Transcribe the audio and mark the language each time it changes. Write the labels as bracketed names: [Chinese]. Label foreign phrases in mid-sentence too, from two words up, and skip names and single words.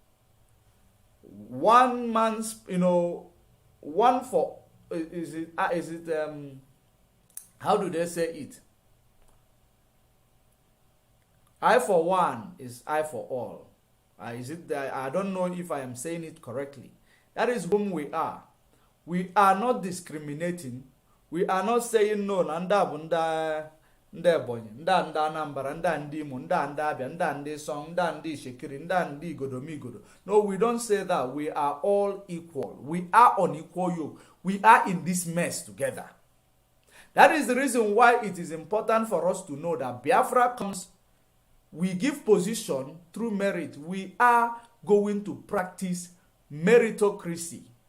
[English] One man's, one for, how do they say it? I for one is I for all. I don't know if I am saying it correctly. That is whom we are. We are not discriminating. We are not saying no. [Igbo] Nda bunda Ebonyi, nda Anambra, nda Imo, nda Abia, nda Song, nda Shekiri, nda Godomigodo. [English] No, we don't say that. We are all equal. We are on equal yoke. We are in this mess together. That is the reason why it is important for us to know that Biafra comes. We give position through merit. We are going to practice meritocracy.